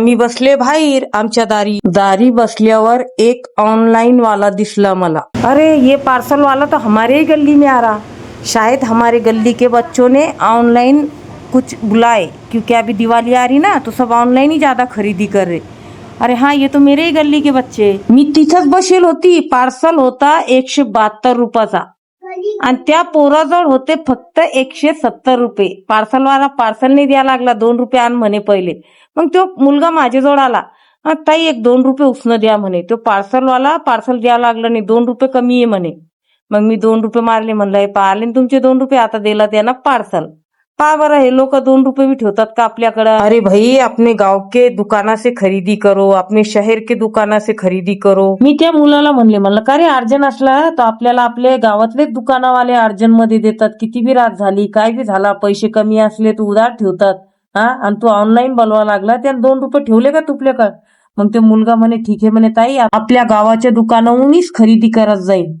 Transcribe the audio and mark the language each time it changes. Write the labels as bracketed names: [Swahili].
[Marathi] मी बसले बाहेर आमच्या दारी बसल्यावर एक ऑनलाइन वाला दिसला मला. [Hindi] अरे ये पार्सल वाला तो हमारे ही गली में आ रहा. शायद हमारे गली के बच्चों ने ऑनलाइन कुछ बुलाए, क्योंकि अभी दिवाली आ रही ना, तो सब ऑनलाइन ही ज्यादा खरीदी कर रहे. अरे हाँ, ये तो मेरे ही गल्ली के बच्चे. [Marathi] मी तिथंच बसेल होती. पार्सल होता 172 रुपयाचा आणि त्या पोराजवळ होते फक्त 170 रुपये. पार्सलवाला पार्सल नाही द्यायला लागला. 2 रुपये आण म्हणे पहिले. मग तो मुलगा माझ्याजवळ आला. ताई 1-2 रुपये उसनं द्या म्हणे. तो पार्सलवाला पार्सल द्यायला लागला नाही. 2 रुपये कमी आहे म्हणे. मग मी 2 रुपये मारले. म्हणलं हे पाहिले ना तुमचे 2 रुपये, आता दिला त्यांना पार्सल. पा बरं, हे लोक 2 रुपये भी ठेवतात का आपल्याकडं? [Hindi] अरे भाई, अपने गाव के दुकाना से खरीदी करो, अपने शहर के दुकाना से खरीदी करो. [Marathi] मी त्या मुलाला म्हणलं का रे, अर्जन असला तर आपल्याला आपले गावातले दुकानावाले अर्जन मध्ये देतात. किती बी रात झाली, काय बी झाला, पैसे कमी असले तर उधार ठेवतात. हा, आणि तू ऑनलाईन बोलवा लागला, त्याने 2 रुपये ठेवले का तुपले का? मग ते मुलगा म्हणे ठीक आहे म्हणे ताई, आपल्या गावाच्या दुकानाहूनच खरेदी करत जाईल.